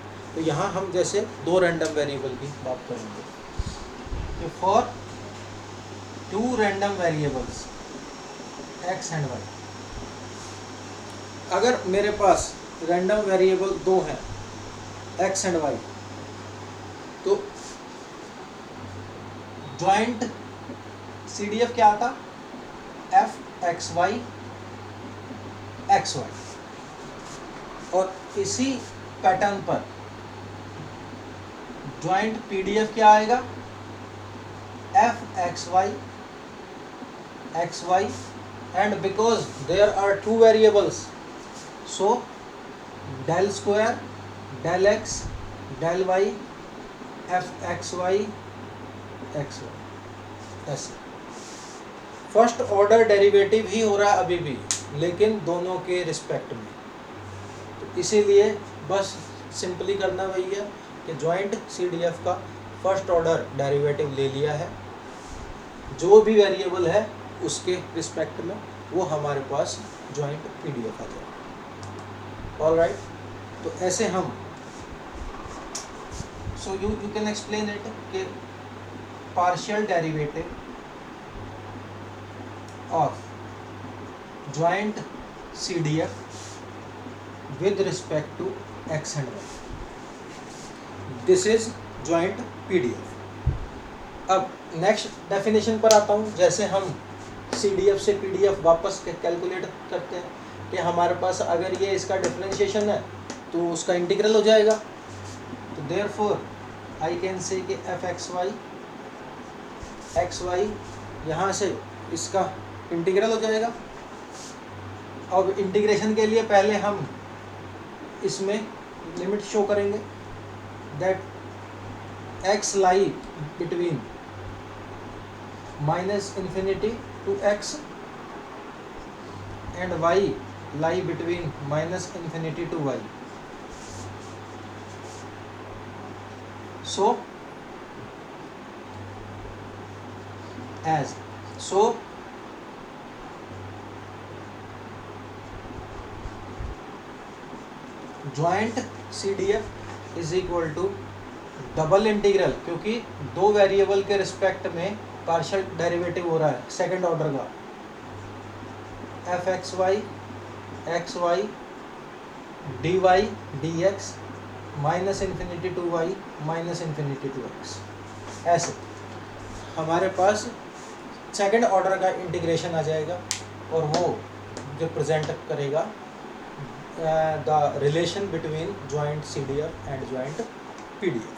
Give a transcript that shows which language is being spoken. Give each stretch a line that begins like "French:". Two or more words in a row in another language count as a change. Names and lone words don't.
Hindi: तो यहाँ हम जैसे दो
English: random variable
Hindi: की बात करेंगे कि
English: for two random variables x and y,
Hindi: अगर मेरे पास
English: random variable
Hindi: दो हैं
English: x and y,
Hindi: तो
English: joint CDF
Hindi: क्या आता,
English: f(x, y)(x, y).
Hindi: और इसी पैटर्न पर
English: joint PDF
Hindi: क्या आएगा,
English: f(x, y)(x, y), and because there are two variables, so del square del x del y f(x, y)(x, y).
Hindi: ऐसे
English: first order derivative
Hindi: ही हो रहा है अभी भी, लेकिन दोनों के रिस्पेक्ट में. तो इसीलिए बस सिंपली करना वही है कि
English: joint CDF
Hindi: का
English: first order derivative
Hindi: ले लिया है, जो भी वेरिएबल है उसके रिस्पेक्ट में, वो हमारे पास
English: joint PDF
Hindi: आ जाएगा.
English: all right.
Hindi: तो ऐसे हम
English: so you can explain it कि partial derivative of joint CDF with respect to x and y. This is joint PDF.
Hindi: अब
English: next definition
Hindi: पर आता हूँ. जैसे हम CDF से PDF वापस कैलकुलेट करते हैं कि हमारे पास अगर ये इसका डिफरेंशिएशन है तो उसका इंटीग्रल हो जाएगा. तो
English: therefore I can say
Hindi: कि f(x, y)(x, y) यहाँ से इसका इंटीग्रल हो जाएगा. अब इंटीग्रेशन के लिए पहले हम इसमें लिमिट शो करेंगे
English: that x lie between -∞ to x and y lie between -∞ to y. So joint CDF is equal to double integral,
Hindi: क्योंकि दो वेरिएबल के रिस्पेक्ट में
English: partial derivative
Hindi: हो रहा है
English: second order का, f(x, y)(x, y) dy dx -∞ to y -∞ to x.
Hindi: ऐसे हमारे पास
English: second order
Hindi: का इंटीग्रेशन आ जाएगा और वो रिप्रेजेंट करेगा
English: the relation between joint CDF and joint PDF.